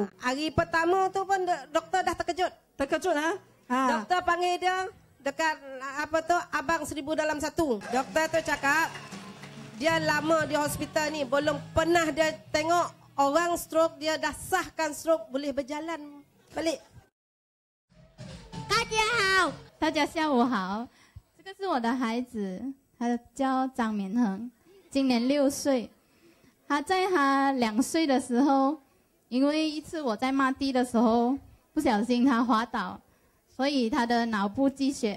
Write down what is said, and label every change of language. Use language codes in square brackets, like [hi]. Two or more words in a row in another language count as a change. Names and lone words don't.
[ms] Hari pertama tu pun doktor dah terkejut. Terkejut ha? Doktor panggil dia dekat abang 1000 dalam 1. Doktor tu cakap dia lama di hospital ni belum pernah dia tengok orang stroke, dia dah sahkan stroke boleh berjalan balik. [zh] 大家下午好，这个是我的孩子，他叫张明恒，今年6岁。他在他2岁的时候，因为一次我在抹地的时候不小心他滑倒，所以他的脑部积血。